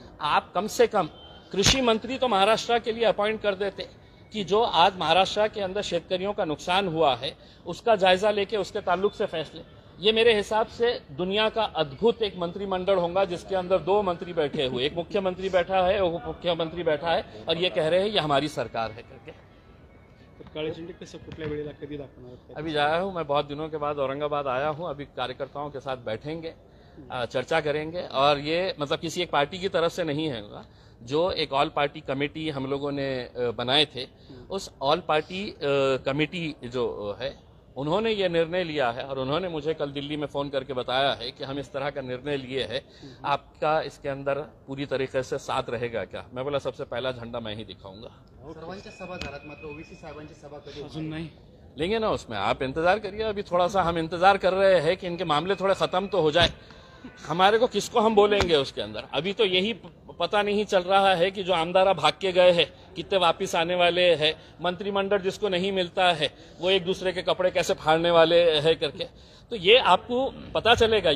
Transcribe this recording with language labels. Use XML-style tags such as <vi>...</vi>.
<hi>आप कम से कम कृषि मंत्री तो महाराष्ट्र के लिए अपॉइंट कर देते कि जो आज महाराष्ट्र के अंदर शेतकरियों का नुकसान हुआ है उसका जायजा लेके उसके ताल्लुक से फैसले। ये मेरे हिसाब से दुनिया का अद्भुत एक मंत्रिमंडल होगा जिसके अंदर 2 मंत्री बैठे हुए, एक मुख्यमंत्री बैठा है, उप मुख्यमंत्री बैठा है, और ये कह रहे हैं ये हमारी सरकार है करके।</hi> <mr>काले झंडे कसं कुठल्या वेळेला कधी दाखवणार?</mr> <hi>अभी आया हूँ मैं, बहुत दिनों के बाद औरंगाबाद आया हूँ। अभी कार्यकर्ताओं के साथ बैठेंगे, चर्चा करेंगे, और ये मतलब किसी एक पार्टी की तरफ से नहीं है, जो एक ऑल पार्टी कमेटी हम लोगों ने बनाए थे, उस ऑल पार्टी कमेटी जो है उन्होंने ये निर्णय लिया है, और उन्होंने मुझे कल दिल्ली में फ़ोन करके बताया है कि हम इस तरह का निर्णय लिए है, आपका इसके अंदर पूरी तरीके से साथ रहेगा क्या? मैं बोला सबसे पहला झंडा मैं ही दिखाऊंगा।</hi> <mr>सर्वांच्या सभा झाल्यात, मात्र ओबीसी साहेबांची सभा कधी अजून नाही</mr> <hi>लेंगे ना, उसमें आप इंतजार करिए। अभी थोड़ा सा हम इंतजार कर रहे हैं कि इनके मामले थोड़े खत्म तो हो जाए। हमारे को किसको हम बोलेंगे उसके अंदर? अभी तो यही पता नहीं चल रहा है कि जो आमदारा भाग के गए हैं कितने वापिस आने वाले हैं, मंत्रिमंडल जिसको नहीं मिलता है वो एक दूसरे के कपड़े कैसे फाड़ने वाले हैं करके, तो ये आपको पता चलेगा।</hi>